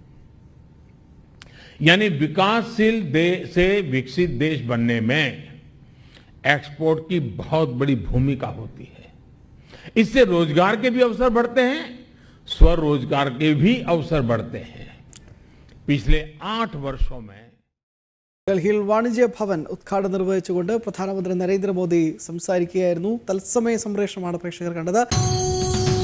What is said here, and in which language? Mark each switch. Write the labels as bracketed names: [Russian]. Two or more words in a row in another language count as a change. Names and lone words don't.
[Hindi] यानी विकासशील देश से विकसित देश बनने में एक्सपोर्ट की बहुत बड़ी भूमिका होती है। इससे रोजगार के भी अवसर बढ़ते हैं, स्वरोजगार के भी अवसर बढ़ते हैं। पिछले 8 वर्षों में [Malayalam] ഡൽഹിയിൽ വാണിജ്യ ഭവൻ ഉദ്ഘാടനം നിർവഹിച്ചുകൊണ്ട് പ്രധാനമന്ത്രി നരേന്ദ്രമോദി സംസാരിക്കുകയായിരുന്നു. തത്സമയ സംപ്രേഷണമാണ് പ്രേക്ഷകർ കണ്ടത്.